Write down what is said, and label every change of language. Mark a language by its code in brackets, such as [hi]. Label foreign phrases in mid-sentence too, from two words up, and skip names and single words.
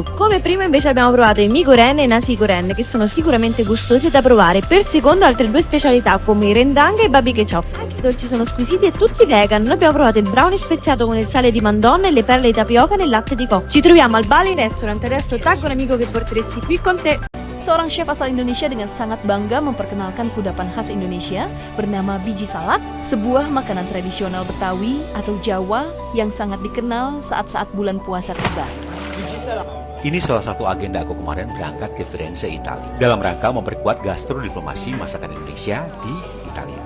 [it] Come primo invece abbiamo provato i mi goreng e i nasi goreng, che sono sicuramente gustosi da provare. Per secondo altre due specialità come i rendang e i babi kechop. Anche i dolci sono squisiti e tutti vegan. Noi abbiamo provato il brownie speziato con il sale di mandorla e le perle di tapioca nel latte di cocco. Ci troviamo al Bali Restaurant. Adesso taggo un amico che porteresti qui con te. [id] Seorang chef asal Indonesia dengan sangat bangga memperkenalkan kudapan khas Indonesia bernama biji salak, sebuah makanan tradisional Betawi atau Jawa yang sangat dikenal saat-saat bulan puasa tiba. Ini salah satu agenda aku kemarin berangkat ke Firenze, Italia, dalam rangka memperkuat gastrodiplomasi masakan Indonesia di Italia.